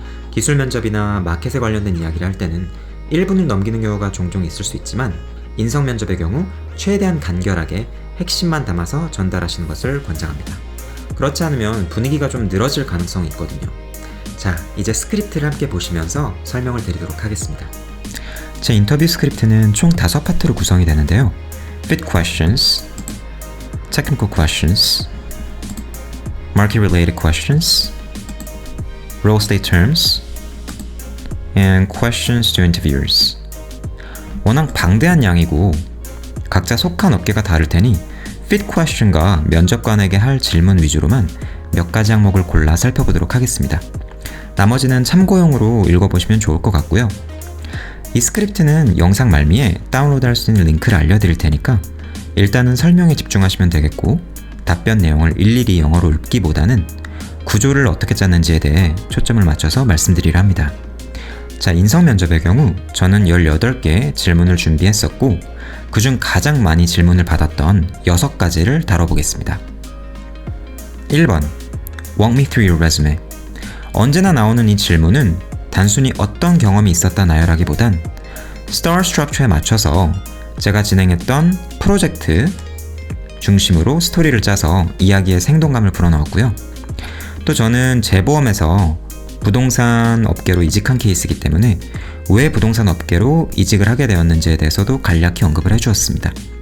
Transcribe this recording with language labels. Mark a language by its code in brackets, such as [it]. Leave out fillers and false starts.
[ko] 기술 면접이나 마켓에 관련된 이야기를 할 때는 1분을 넘기는 경우가 종종 있을 수 있지만 인성 면접의 경우 최대한 간결하게 핵심만 담아서 전달하시는 것을 권장합니다. 그렇지 않으면 분위기가 좀 늘어질 가능성이 있거든요. 자, 이제 스크립트를 함께 보시면서 설명을 드리도록 하겠습니다. 제 인터뷰 스크립트는 총 5파트로 구성이 되는데요. [en] Fit questions, technical questions, market-related questions, role state terms, and questions to interviewers. [ko] 워낙 방대한 양이고 각자 속한 업계가 다를 테니 fit question과 면접관에게 할 질문 위주로만 몇 가지 항목을 골라 살펴보도록 하겠습니다. 나머지는 참고용으로 읽어보시면 좋을 것 같고요. 이 스크립트는 영상 말미에 다운로드할 수 있는 링크를 알려드릴 테니까 일단은 설명에 집중하시면 되겠고, 답변 내용을 일일이 영어로 읽기보다는 구조를 어떻게 짰는지에 대해 초점을 맞춰서 말씀드리려 합니다. 자, 인성 면접의 경우 저는 18개의 질문을 준비했었고 그중 가장 많이 질문을 받았던 6가지를 다뤄보겠습니다. [en] 1번, Walk me through your resume. [ko] 언제나 나오는 이 질문은 단순히 어떤 경험이 있었다 나열하기보단 STAR 스트럭처에 맞춰서 제가 진행했던 프로젝트 중심으로 스토리를 짜서 이야기에 생동감을 불어넣었고요. 또 저는 재보험에서 부동산 업계로 이직한 케이스이기 때문에 왜 부동산 업계로 이직을 하게 되었는지에 대해서도 간략히 언급을 해주었습니다.